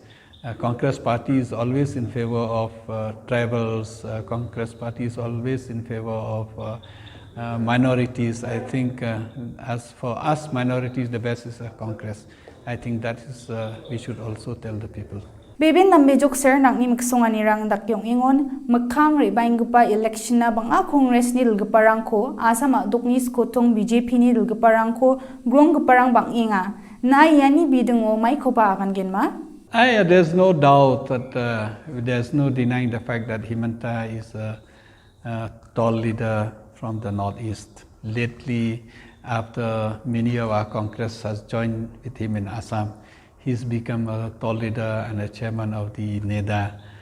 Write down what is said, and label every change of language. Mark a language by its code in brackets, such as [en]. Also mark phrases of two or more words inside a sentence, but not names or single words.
[en] Congress party is always in favor of tribals, Congress party is always in favor of minorities. I think as for us minorities, the best is a Congress. I think that is we should also tell the people. [grt] Bebin nambejok sir nang ni maksongan rang dakyong ingon makhang ribainggupa election na banga Congress ni dilgeparang ko asama dokni skotong BJP ni dilgeparang ko gronggeparang bang inga na yani bidengo mai kopa akan genma. [en] There's no doubt that there's no denying the fact that Himanta is a tall leader from the northeast. Lately, after many of our Congress has joined with him in Assam, he's become a tall leader and a chairman of the NEDA.